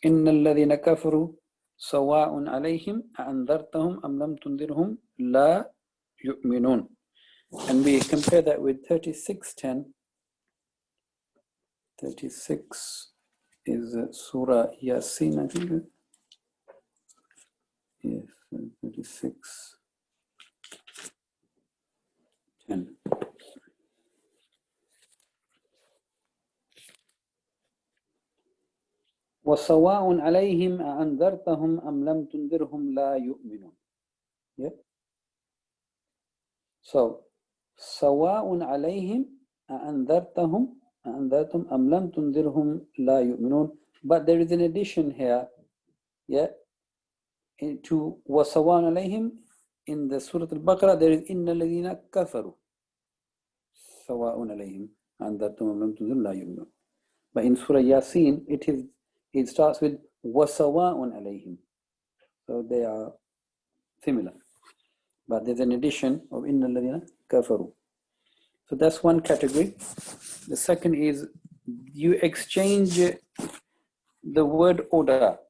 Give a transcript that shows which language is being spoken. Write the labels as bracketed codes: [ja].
[ar] إن الذين كفروا سواء عليهم أأنذرتهم أم لم تنذرهم لا يؤمنون. [en] And we compare that with 36:10. 36 is Surah Yasin, I think. Yes, 36:10. [ar] وَسَوَاءٌ عَلَيْهِمْ أَأَنذَرْتَهُمْ أَمْ لَمْ تُنذِرْهُمْ لَا يُؤْمِنُونَ. [en] Yeah. [ar] So, سَوَاءٌ عَلَيْهِمْ أَأَنذَرْتَهُمْ أَمْ لَمْ تُنذِرْهُمْ لَا يُؤْمِنُونَ. [en] But there is an addition here. Yeah. [ar] To وَسَوَاءٌ عَلَيْهِمْ [en] in the Surah Al-Baqarah there is [ar] إِنَّ الَّذِينَ كَفَرُوا سَوَاءٌ عَلَيْهِمْ أَأَنذَرْتَهُمْ أَمْ لَمْ تُنذِرْهُمْ لَا يُؤْمِنُونَ. [en] But in Surah Yasin it starts with [ar] وَسَوَاءٌ عَلَيْهِمْ. [en] So they are similar. But there's an addition of [ar] إِنَّ الَّذِينَ كَفَرُوا. [en] So that's one category. The second is you exchange the word order.